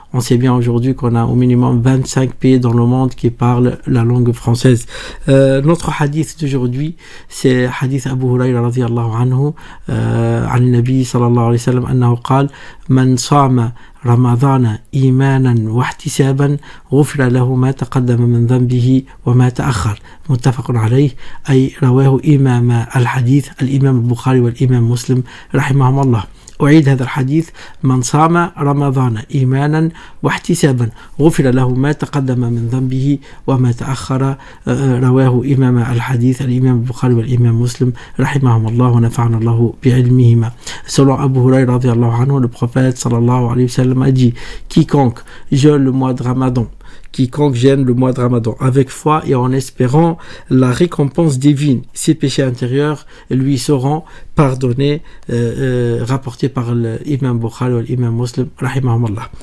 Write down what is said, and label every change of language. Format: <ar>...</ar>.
<fr>On sait bien aujourd'hui qu'on a au minimum 25 pays dans le monde qui parlent la langue française. Notre hadith d'aujourd'hui, c'est hadith Abu Hurayra radiyallahu anhu</fr> <ar>عن النبي صلى الله عليه وسلم أنه قال من صام رمضان إيمانا واحتسابا غفر له ما تقدم من ذنبه وما تأخر، متفق عليه. أي رواه إمام الحديث الإمام البخاري والإمام مسلم رحمهم الله. أعيد هذا الحديث: من صام رمضان إيمانا واحتسابا غفر له ما تقدم من ذنبه وما تأخر، رواه إمام الحديث الإمام البخاري والإمام مسلم رحمهم الله ونفعنا الله بعلمهما.</ar> <fr>Selon Abu Hurayra radiyallahu anhu, le prophète sallallahu alayhi wa sallam a dit: quiconque jeûne le mois de Ramadan, quiconque jeûne le mois de Ramadan avec foi et en espérant la récompense divine, ses péchés intérieurs lui seront pardonnés, rapporté par l'imam Bukhari et l'imam Muslim rahimahumullah.</fr>